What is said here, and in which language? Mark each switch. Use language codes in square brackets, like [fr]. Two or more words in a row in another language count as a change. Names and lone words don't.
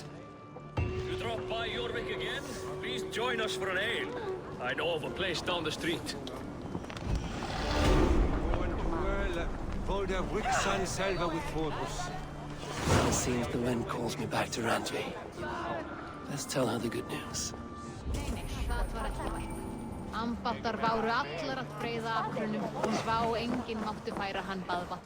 [en] You drop by Jorvik again? Please join us for an ale. I know of a place down the street. Volder Wixan selber with Fortus. It seems the wind calls me back to Randvi. Let's tell her the good news. [non] Ambattar váru allar að breiða akrunum og svá enginn máttu færa hann baðvatn.